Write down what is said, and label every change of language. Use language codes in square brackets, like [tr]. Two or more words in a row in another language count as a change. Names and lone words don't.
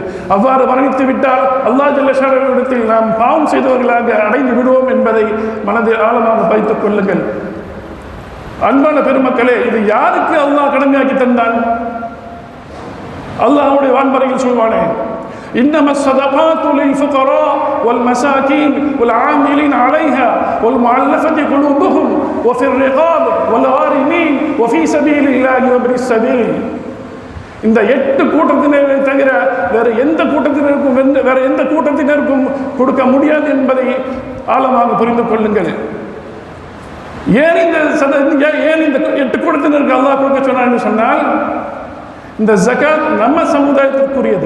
[ta] அவ்வாறு மரணித்து விட்டால் அல்லாஹ் [ar] جل شأنه [ta] நாம் பாவம் செய்தவர்களாக அடைந்து விடுவோம் என்பதை மனதில் ஆழமாக பதித்துக் கொள்ளுங்கள். அன்பான பெருமக்களே, இது யாருக்கு அல்லாஹ் கடமையாக்கி தந்தான்? அல்லாஹ்வுடைய வான்மறையில் சொல்வானே, [ar] إنما الصدقات للفقراء والمساكين والعاملين عليها والمؤلفة قلوبهم وفي الرقاب والغارمين وفي سبيل الله وابن السبيل. [ta] இந்த 8 கூட்டத்தினரை தவிர வேற எந்த கூட்டத்தினருக்கும் கொடுக்க முடியாது என்பதை ஆழமாக புரிந்து கொள்ளுங்கள். ஏன் இந்த 8 கூட்டத்தினருக்கு அல்லாஹ் கொடுக்க சொன்னான்னு சொன்னால், இந்த ஜகாத் நம்ம சமுதாயத்திற்குரியது.